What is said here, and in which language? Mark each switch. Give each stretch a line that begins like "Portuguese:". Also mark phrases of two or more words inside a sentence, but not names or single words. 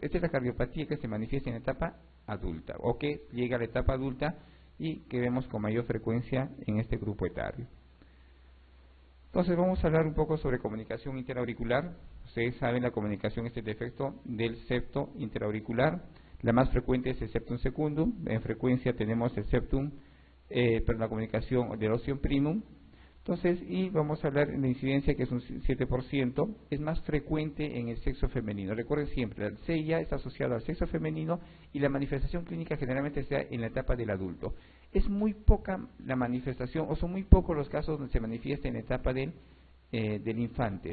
Spanish: Esta es la cardiopatía que se manifiesta en etapa adulta o que llega a la etapa adulta y que vemos con mayor frecuencia en este grupo etario. Entonces vamos a hablar un poco sobre comunicación interauricular. Ustedes saben, la comunicación es el defecto del septo interauricular. La más frecuente es el
Latin: septum secundum.
Spanish: En frecuencia tenemos el septum, la comunicación del
Latin: ostium primum.
Spanish: Entonces, y vamos a hablar de la incidencia, que es un 7%, es más frecuente en el sexo femenino. Recuerden siempre, el CIA está asociado al sexo femenino y la manifestación clínica generalmente se da en la etapa del adulto. Es muy poca la manifestación, o son muy pocos los casos donde se manifiesta en la etapa del infante.